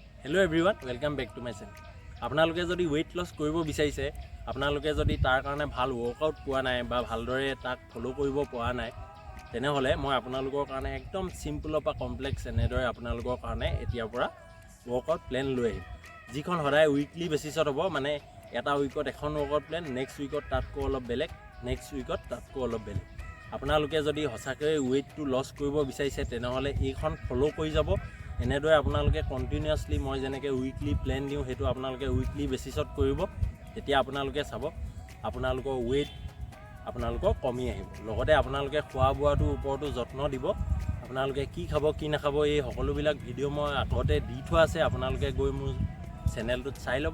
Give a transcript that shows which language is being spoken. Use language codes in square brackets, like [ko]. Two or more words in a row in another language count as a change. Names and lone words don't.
[en] Hello everyone, welcome back to my channel. [as] আপোনালোকে যদি [en] weight loss [as] কৰিব বিচাৰিছে, আপোনালোকে যদি তাৰ কাৰণে ভাল workout পোৱা নাই বা ভালদৰে তাক ফলো কৰিব পৰা নাই, তেনেহলে মই আপোনালোকৰ কাৰণে একদম সিম্পল বা কমপ্লেক্স এনেদৰে আপোনালোকৰ কাৰণে এতিয়াৰ পৰা [en] workout plan [as] লৈ আহিম। যিখন সদায় [en] weekly basis [as] হ'ব, মানে এটা উইকত এখন [en] workout plan, [as] নেক্সট উইকত তাতকৈ অলপ বেলেগ, নেক্সট উইকত তাতকৈ অলপ বেলেগ। আপোনালোকে যদি হসাকৈ [en] weight to loss [as] কৰিব বিচাৰিছে, তেনেহলে এইখন ফলো কৰি যাব। এনেদৰে আপোনালোকে কন্টিনিউয়াসলি মই যেনেকৈ [en] weekly plan [as] দিওঁ হেতু আপোনালোকে [en] weekly basis [as] কৰিব। তেতিয়া আপোনালোকে চাব আপোনালোকৰ weight আপোনালোকৰ কমি আহিব। লগতে আপোনালোকে খোৱা বোৱাটো ওপৰতো যত্ন দিব। আপোনালোকে কি খাব কি নাখাব এই সকলোবিলাক ভিডিও মই আগতে দি থোৱা আছে, আপোনালোকে গৈ মোৰ চেনেলটোত চাই ল'ব।